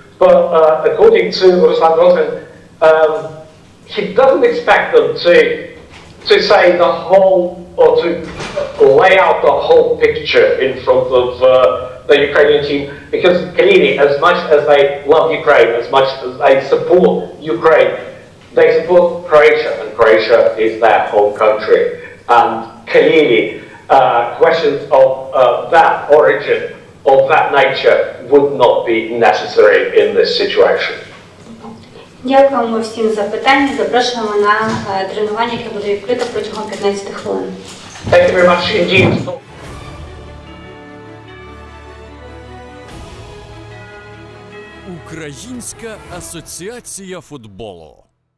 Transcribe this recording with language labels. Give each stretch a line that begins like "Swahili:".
English: But according to Ruslan Rotanya, he doesn't expect them to say the whole, or to lay out the whole picture in front of the Ukrainian team, because clearly, as much as they love Ukraine, as much as they support Ukraine, they support Croatia, and Croatia is their home country. And clearly, questions of that origin, of that nature, would not be necessary in this situation.
Ukrainian: Дякуємо всім за питання. Запрошуємо на тренування, яке буде відкрите протягом 15 хвилин.
English: Thank you very much indeed.
Ukrainian: Українська асоціація футболу.